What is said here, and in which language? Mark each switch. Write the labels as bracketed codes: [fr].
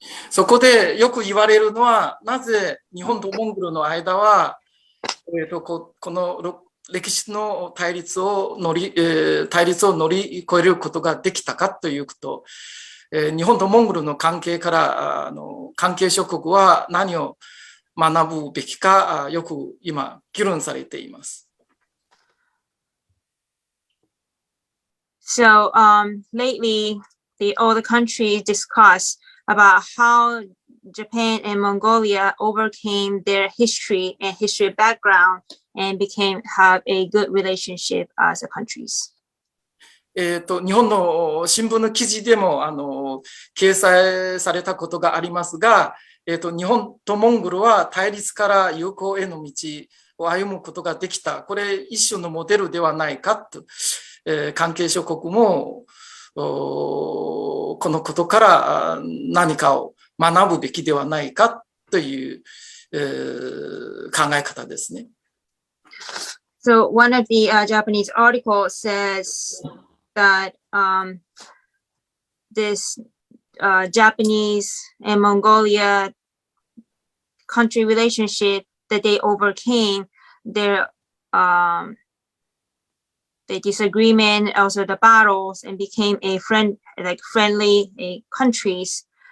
[ja] そこでよく言われるのは、なぜ日本とモンゴルの間は、この歴史の対立を乗り越えることができたかということ、日本とモンゴルの関係から関係諸国は何を学ぶべきか、よく今議論されています。 [en] So lately, all the countries discuss about how Japan and Mongolia overcame their history and history background and have a good relationship as a countries. [ja] 日本の新聞の記事でも掲載されたことがありますが、日本とモンゴルは対立から友好への道を歩むことができた。これ一種のモデルではないかと、関係諸国もこのことから何かを学ぶべきではないかという、考え方ですね。 [en] So one of the Japanese articles says that this Japanese and Mongolia country relationship that they overcame their the disagreement, also the battles, and became friendly countries.